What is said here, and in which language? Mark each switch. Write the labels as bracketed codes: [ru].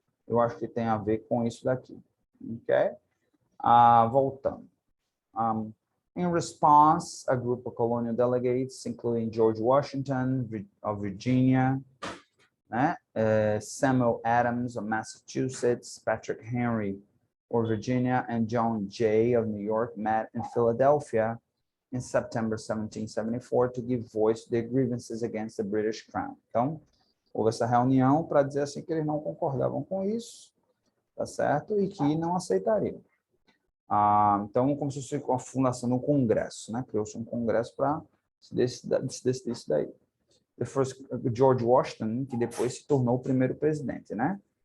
[pt] Eu acho que tem a ver com isso daqui, ok? Voltando. [en] In response, a group of colonial delegates, including George Washington of Virginia, né? Samuel Adams of Massachusetts, Patrick Henry of Virginia, and John Jay of New York met in Philadelphia in September 1774 to give voice to their grievances against the British Crown. [pt] Então, houve essa reunião para dizer assim que eles não concordavam com isso, tá certo? E que não aceitariam. Então, como se fosse a fundação de um congresso, né? Criou-se um congresso para Desse daí. [en] The first, [pt] George Washington, que depois se tornou o primeiro presidente, né?